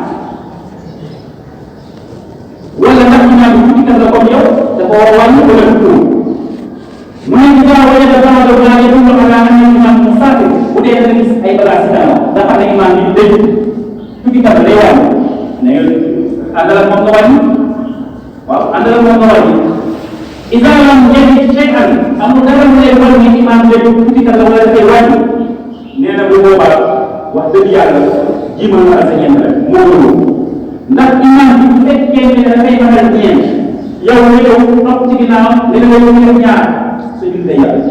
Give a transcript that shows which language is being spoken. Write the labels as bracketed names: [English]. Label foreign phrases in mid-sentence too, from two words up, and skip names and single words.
[Wolof] wala ndax imam bi tukkikat la comme yow dafa war a wàññi wala du mu ne ci dara wala dafa war a doon laajee pour nga xam ne imam mu saako bu dee da nga gis ay bagages yi daal nga xam ne imam bi day tukkikat la day wàññi ne àndal ak moom nga wàññi waaw àndal ak moom nga wàññi [Arabic] إذا لم يجد شيئا [Wolof] amul dara mu lay wan ni imam bi tukkikat la wala dafay wàññi nee na bu boobaa wax dëgg yàlla jiimal na sa ñeent rek moo loolu ndax imam bi bu fekkee ne dafay matal ñeent yow nga ñëw topp ci ginnaawam ne la yow nga ñaar sa julli day